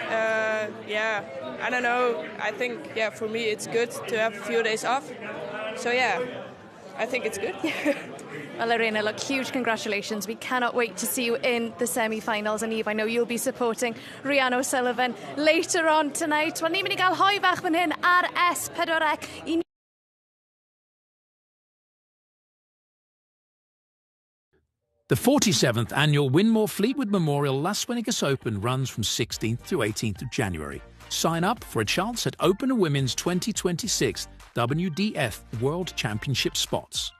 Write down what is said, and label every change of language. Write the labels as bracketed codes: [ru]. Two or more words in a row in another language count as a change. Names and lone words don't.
[en] I don't know. I think, for me it's good to have a few days off. So, I think it's good. Well, Lorena, look, huge congratulations. We cannot wait to see you in the semi-finals. And Eve, I know you'll be supporting Rhian O'Sullivan later on tonight. [cy] Wel, ni'n mynd I gael hoi bach fan hyn ar S4C. [en] The 47th annual Winmore Fleetwood Memorial Las Vegas Open runs from 16th to 18th of January. Sign up for a chance at Open and Women's 2026 WDF World Championship spots.